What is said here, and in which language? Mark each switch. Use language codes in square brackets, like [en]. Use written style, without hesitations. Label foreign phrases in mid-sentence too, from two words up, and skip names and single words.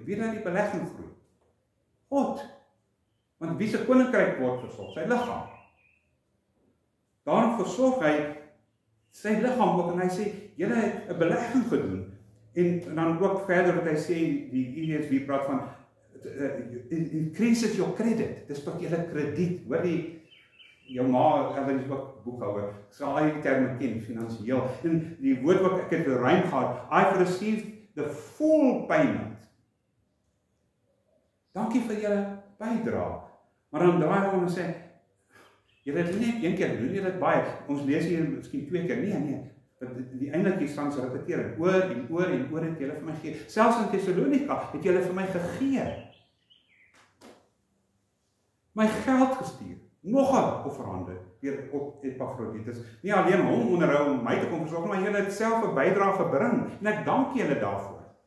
[af] Wie laat die belegging groei? God. Want wie se koninkryk word versorg? Sy liggaam. Daarom versorg hy sy liggaam ook, en hy sê, julle het 'n belegging gedoen, en dan ook verder wat hy sê, die ESV praat van, [en] increases your credit, [af] dis tot julle krediet, hoor die, jou ma, hulle is ook boekhouer, ek sal al die terme ken, finansieel, en die woord wat ek het ruim gehad, [en] I've received the full payment. [af] Dankie vir julle bydrae, maar dan draai hom en sê, julle het nie net een keer doen, julle het baie, ons lees hier miskien 2 keer, nee, die eindelik hier staan, repeteer, oor en oor en oor het julle vir my gegee, selfs in Thessalonika het julle vir my gegee, my geld gestuur, nog 'n offerande, deur op Epafroditus, nie alleen hom onderhou om my te kom versorg, maar julle het self 'n bydrae gebring, en ek dank julle daarvoor.